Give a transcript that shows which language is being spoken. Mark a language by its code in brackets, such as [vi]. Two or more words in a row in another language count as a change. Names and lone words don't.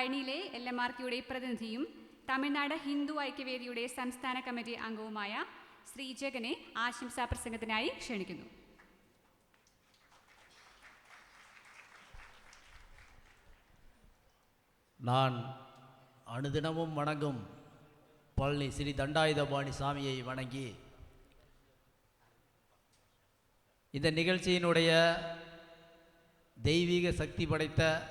[ml] പളനിയിലെ LMRKയുടെ പ്രതിനിധിയും തമിഴ്നാട് ഹിന്ദു ഐക്യവേദിയുടെ സംസ്ഥാന കമ്മിറ്റി അംഗവുമായ ശ്രീ ജഗനെ ആശംസാ പ്രസംഗത്തിനായി ക്ഷണിക്കുന്നു. [ta] நான் அனுதினமும் வணங்கும் பழனி ஸ்ரீ தண்டாயுதபாணி சாமியை வணங்கி இந்த நிகழ்ச்சியினுடைய தெய்வீக சக்தி படைத்த